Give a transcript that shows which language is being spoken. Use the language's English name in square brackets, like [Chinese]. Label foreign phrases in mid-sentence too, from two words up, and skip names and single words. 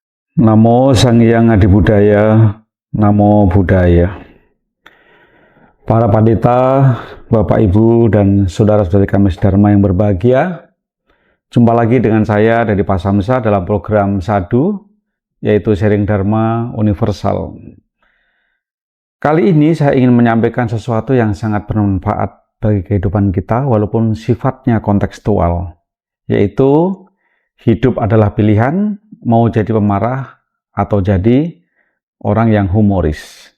[Indonesian] Namo Sang Hyang Adi Budaya, [Pali] Namo Buddhaya. [Indonesian] Para pandita, Bapak Ibu dan saudara-saudari kami sedharma yang berbahagia, jumpa lagi dengan saya dari Pasamsa dalam program Sadu, yaitu Sharing Dharma Universal. Kali ini saya ingin menyampaikan sesuatu yang sangat bermanfaat bagi kehidupan kita walaupun sifatnya kontekstual, yaitu hidup adalah pilihan, mau jadi pemarah atau jadi orang yang humoris.